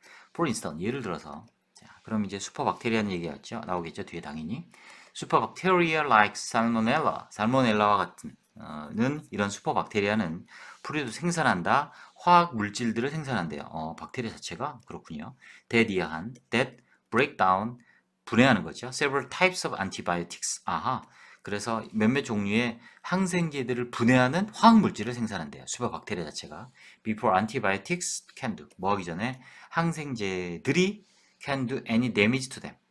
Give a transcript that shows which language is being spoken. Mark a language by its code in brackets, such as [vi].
[ko] For instance, 예를 들어서, 자, 그럼 이제 슈퍼박테리아는 얘기했죠. 나오겠죠. 뒤에 당연히. 슈퍼박테리아 like 살모넬라와 같은 이런 슈퍼박테리아는 프리도 생산한다. 화학 물질들을 생산한대요. 박테리아 자체가 그렇군요. [en] that break down, [ko] 분해하는 거죠. [en] several types of antibiotics. [ko] 아하. 그래서 몇몇 종류의 항생제들을 분해하는 화학 물질을 생산한대요. 슈퍼박테리아 자체가. [en] Before antibiotics can do. [ko] 뭐 하기 전에 항생제들이 [en] can do any damage to them.